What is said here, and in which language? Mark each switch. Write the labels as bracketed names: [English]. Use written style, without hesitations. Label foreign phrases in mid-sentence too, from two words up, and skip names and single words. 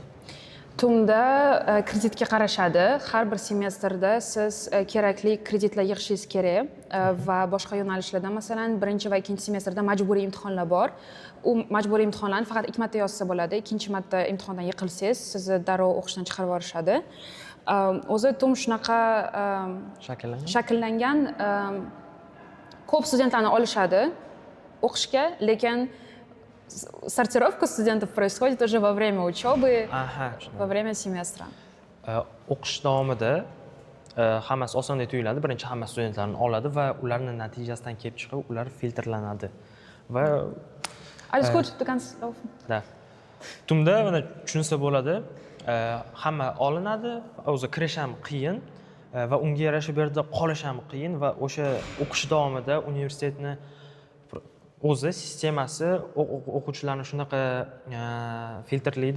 [Uzbek] Tumda kreditga qarashadi. Har bir semestrda siz kerakli kreditlar yig'ishingiz kerak va boshqa yo'nalishlarda, masalan, birinchi va ikkinchi semestrda majburiy imtihonlar bor. U majburiy imtihonlarni faqat 2 marta yozsa bo'ladi. Ikkinchi marta imtihondan yiqilsangiz, sizni darrov o'qishdan chiqarib yuborishadi. O'zi tum shunaqa shakllangan, ko'p studentlarni olishadi o'qishga, lekin [Russian] сортировка студентов происходит уже во время учебы, во время семестра. [Uzbek] O'qish davomida hammasi osondek tuyuladi. Birinchi hamma studentlarni oladi va ularning natijasidan kelib chiqib, ular filtrlanadi. Va [German] Alles gut, du kannst laufen. Da. [Uzbek] Tumda mana tushunsa bo'ladi. Hamma olinadi, o'zi kirish ham qiyin va unga yarasha bu yerda qolish ham qiyin va o'sha o'qish davomida universitetni o'zi sistemasi o'quvchilarni shunaqa filtrlaydi.